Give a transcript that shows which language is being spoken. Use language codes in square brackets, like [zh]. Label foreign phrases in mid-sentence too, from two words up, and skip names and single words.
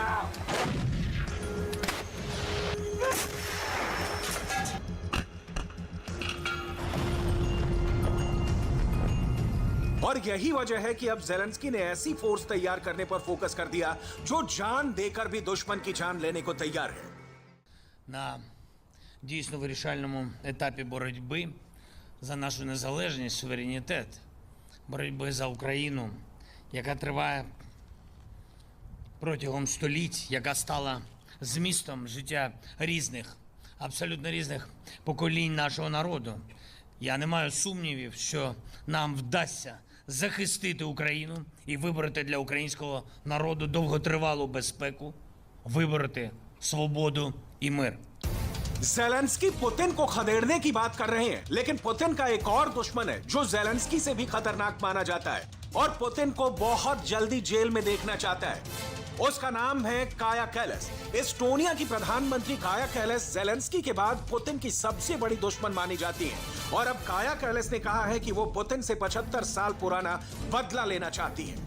[hi] और यही वजह है कि अब जेलेंस्की ने ऐसी फोर्स तैयार करने पर फोकस कर दिया जो जान देकर भी दुश्मन की जान लेने को तैयार है। [uk] На дійсно вирішальному етапі боротьби за нашу незалежність, суверенітет, боротьби за Україну, яка триває протягом століть, яка стала змістом життя різних, абсолютно різних поколінь нашого народу. Я не маю сумнівів, що нам вдасться захистити Україну і вибороти для українського народу довготривалу безпеку, вибороти свободу і мир. [hi] जेलेंस्की पुतिन को खदेड़ने की बात कर रहे हैं, लेकिन पुतिन का एक और दुश्मन है जो जेलेंस्की से भी खतरनाक माना जाता है और पुतिन को बहुत जल्दी जेल में देखना चाहता है। उसका नाम है काया कैलस। एस्टोनिया की प्रधानमंत्री काया कैलस जेलेंस्की के बाद पुतिन की सबसे बड़ी दुश्मन मानी जाती है और अब काया कैलस ने कहा है कि वो पुतिन से 75 साल पुराना बदला लेना चाहती है।